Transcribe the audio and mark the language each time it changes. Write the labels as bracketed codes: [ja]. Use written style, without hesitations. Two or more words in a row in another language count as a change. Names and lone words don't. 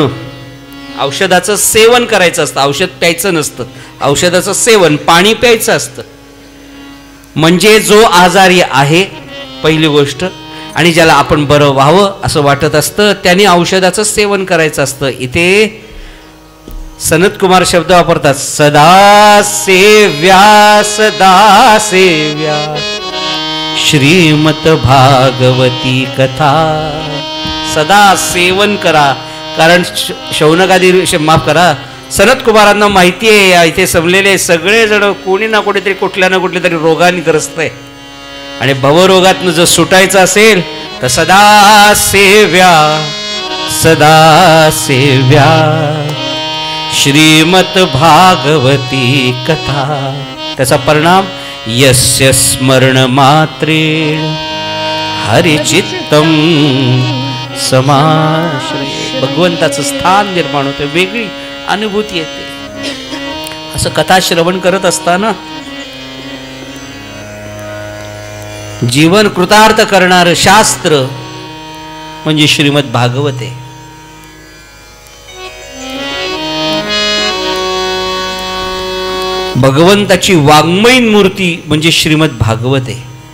[mr] औषधाचं सेवन करायचं असतं, औषध प्यायचं नसतं. औषधाचं सेवन, पाणी प्यायचं असतं. म्हणजे जो आजारी आहे, पहिली गोष्ट, आणि ज्याला आपण बरं व्हावं असं वाटत असतं त्याने औषधाचं सेवन करायचं असतं. इथे सनतकुमार शब्द वापरतात, [sa] सदा सेव्या सदा सेव्या श्रीमत भागवती कथा. [mr] सदा सेवन करा, कारण शौनकादी माफ करा, सनत कुमारांना माहिती आहे इथे जमलेले सगळे जण कोणी ना कुठेतरी कुठल्या ना कुठल्या तरी रोगाने ग्रस्त आहे आणि भवरोगातनं जर सुटायचं असेल तर [sa] सदा सेव्या श्रीमत भागवती कथा. [mr] त्याचा परिणाम [sa] यस्य स्मरण मात्रेण हरिचित्तम समाश्रय. [mr] भगवंताचं स्थान निर्माण होतं, वेगळी अनुभूती येते. असं कथा श्रवण करत असताना जीवन कृतार्थ करणारं शास्त्र म्हणजे श्रीमद भागवत आहे. भगवंताची वाङ्मयीन मूर्ती म्हणजे श्रीमद भागवत आहे.